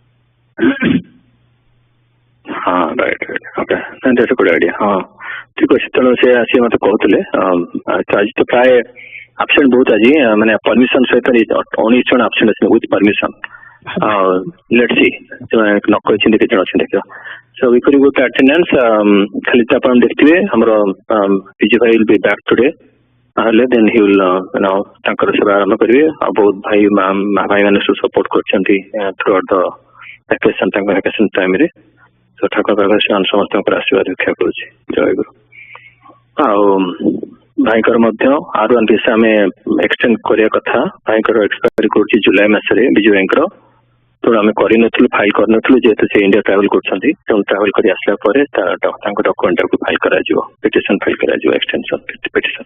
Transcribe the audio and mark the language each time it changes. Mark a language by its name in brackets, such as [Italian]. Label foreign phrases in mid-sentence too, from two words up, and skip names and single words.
[English] ହଁ right okay that's a good idea [Odia] ହଁ ଠିକ ଅଛି। ତେଣୁ ସେ ଆସି ମତେ କହୁଥିଲେ ଆଜି ତ ପ୍ରାୟ ଆବସେଣ୍ଟ ବହୁତ ଆଜି ମାନେ ପରମିଶନ ସହିତ 19 ଜଣ ଆବସେଣ୍ଟ ଅଛନ୍ତି [English] with permission let's see [Odia] ନ କହିଛନ୍ତି କେତେ ଜଣ ଅଛନ୍ତି ଦେଖିବା। [English] So we could go to attendance [Odia] ଖାଲି ତ ଆପଣ ଦେଖିଥିବେ ଆମର ପିଜି ଭାଇ [English] will be back today [Odia] ହେଲେ [English] then he will [Odia] ତାଙ୍କର ସେବା ଆରମ୍ଭ କରିବେ ଆଉ ବହୁତ ଭାଇ ଭାଇ ମାନେ ସବୁ ସପୋର୍ଟ କରୁଛନ୍ତି [English] throughout the vacation [Odia] ତାଙ୍କ [English] vacation time [Odia] ରେ ତ ଠାକୁର ସେମାନେ ସମସ୍ତଙ୍କର ଆଶୀର୍ବାଦ ରକ୍ଷା କରୁଛି ଜୟଗୁରୁ। ଆଉ ଭାଇଙ୍କର ମଧ୍ୟ R1 ଭିସା ଆମେ ଏକ୍ସଟେଣ୍ଡ କରିବା କଥା ଭାଇଙ୍କର ଏକ୍ସପାୟରି କରୁଛି ଜୁଲାଇ ମାସରେ ବିଜୁ ଭାଇଙ୍କର ତେଣୁ ଆମେ କରିନଥିଲୁ ଫାଇଲ କରିନଥିଲୁ ଯେହେତୁ ସେ ଇଣ୍ଡିଆ ଟ୍ରାଭେଲ କରୁଛନ୍ତି ତେଣୁ ଟ୍ରାଭେଲ କରି ଆସିଲା ପରେ ତାଙ୍କ ଡକୁମେଣ୍ଟକୁ ଫାଇଲ କରାଯିବ [English] petition file [Odia] କରାଯିବ [English] extension petition.